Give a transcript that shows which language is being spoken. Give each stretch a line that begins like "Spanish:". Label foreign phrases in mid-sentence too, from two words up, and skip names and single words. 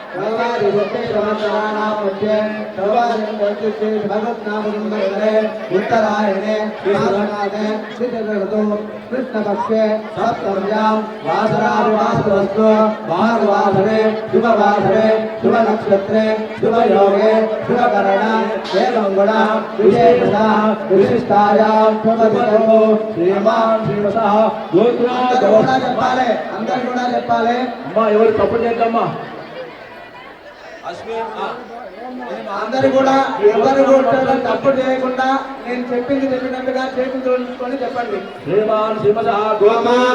Sanskrit: उत्तरायणे कृष्णपक्षे सप्तम्यां वासरादिवासरस्तु भानुवासरे शुभवासरे शुभनक्षत्रे शुभयोगे शुभकरण एवं गुण विशेषता विशिष्टायां शुभदिनो శ్రీమాన్ శ్రీమసః గోత్రా
Telugu: చెప్పాలి అందరూ కూడా చెప్పాలి అమ్మా ఎవరు తప్పు చేద్దమ్మా అందరూ కూడా ఎవరు కూడా తప్పు చేయకుండా నేను చెప్పింది చెప్పినట్టుగా చేతులు జోడించుకొని చెప్పండి.
Sanskrit: శ్రీమాన్ శ్రీమసః గోత్రా